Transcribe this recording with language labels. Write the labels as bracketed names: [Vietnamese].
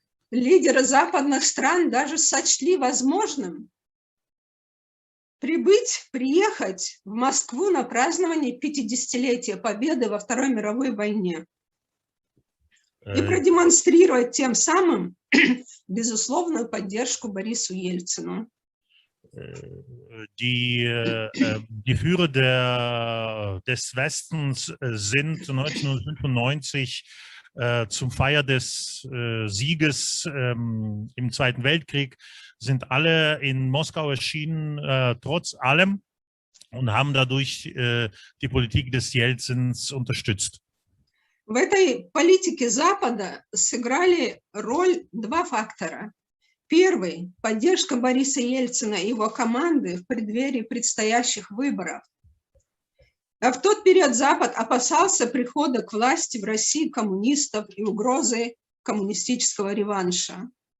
[Russian] Лидеры западных стран даже сочли возможным приехать в Москву на празднование 50-летия Победы во Второй мировой войне и продемонстрировать тем самым безусловную поддержку Борису Ельцину. [German] Die Führer des Westens sind 1995 zum Feier des Sieges im Zweiten Weltkrieg, sind alle in Moskau erschienen, trotz allem, und haben dadurch die Politik des Jelzins unterstützt. [Russian] В этой политике Запада сыграли роль два фактора. Первый – поддержка Бориса Ельцина и его команды в преддверии предстоящих выборов. А в тот период Запад опасался прихода к власти в России коммунистов и угрозы коммунистического реванша.